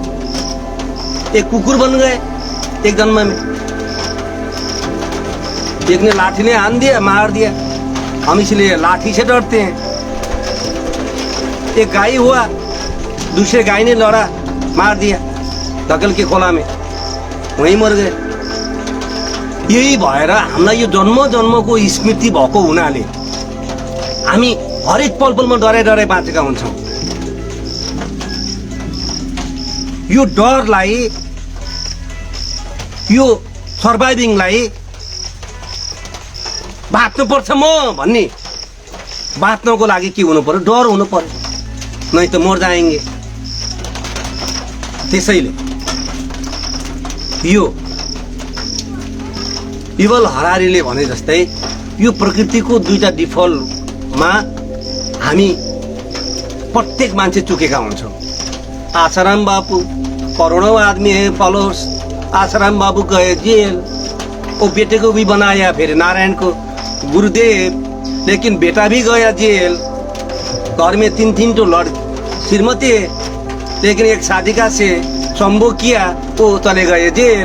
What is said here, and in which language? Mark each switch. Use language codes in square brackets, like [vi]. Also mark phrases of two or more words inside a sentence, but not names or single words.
[hi] एक कुकुर बन गए एक जन्म में, एक ने लाठी ने आन दिया, मार दिया। हम इसलिए लाठी से डरते हैं। एक गाय हुआ, दूसरे गाय ने लड़ा, मार दिया धकल के खोला में, वहीं मर गए। [ne] यही भएर हामीलाई यो जन्म जन्मको स्मृति भएको हुनाले हामी हरेक पलमा डराइ बाँचेका हुन्छौँ। यो डरलाई यो सर्भाइभिङलाई बाँच्नुपर्छ म भन्ने बाँच्नको लागि के हुनु पर्यो, डर हुनु पर्यो, नै त [hi] मर जाएंगे। [ne] त्यसैले यो युवल हरारीले भने जस्तै यो प्रकृतिको दुईटा डिफल्टमा हामी प्रत्येक मान्छे चुकेका हुन्छौँ। [hi] आसाराम बापू करोड़ों आदमी है फॉलोअर्स, आसाराम बाबू गए जेल, वो बेटे को भी बनाया फिर नारायण को गुरुदेव, लेकिन बेटा भी गया जेल। घर में तीन तो श्रीमती, लेकिन एक साधिका से संभोग किया, वो चले गए जेल।